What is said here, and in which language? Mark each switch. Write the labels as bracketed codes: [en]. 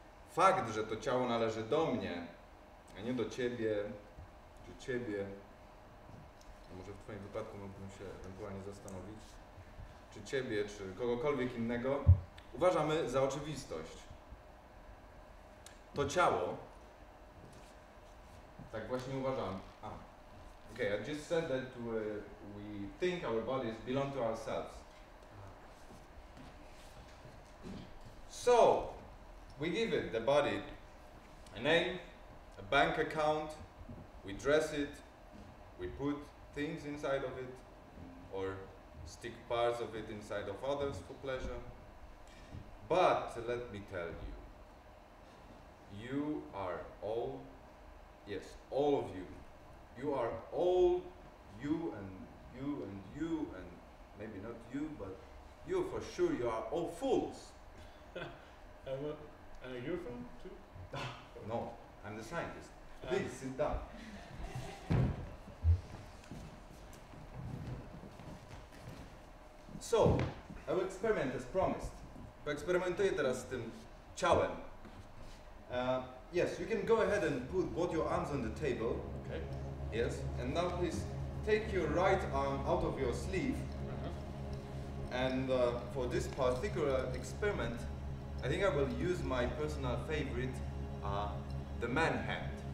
[pl] Fakt, że to ciało należy do mnie, a nie do ciebie, czy ciebie, a może w twoim wypadku mógłbym się ewentualnie zastanowić, czy ciebie, czy kogokolwiek innego, uważamy za oczywistość. To ciało, tak właśnie uważam. [en] Okay, I just said that we think our bodies belong to ourselves. So, we give it, the body, a name, a bank account, we dress it, we put things inside of it, or stick parts of it inside of others for pleasure. But let me tell you, you are all, yes, all of you, you are all you and you and you and maybe not you, but you for sure, you are all fools. You're from too? No, I'm the scientist. Please sit down. So, I will experiment as promised. [pl] Poeksperymentuję teraz z tym ciałem. [en] Yes, you can go ahead and put both your arms on the table. Okay. Yes, and now please take your right arm out of your sleeve. And for this particular experiment, I think I will use my personal favorite, the man hand.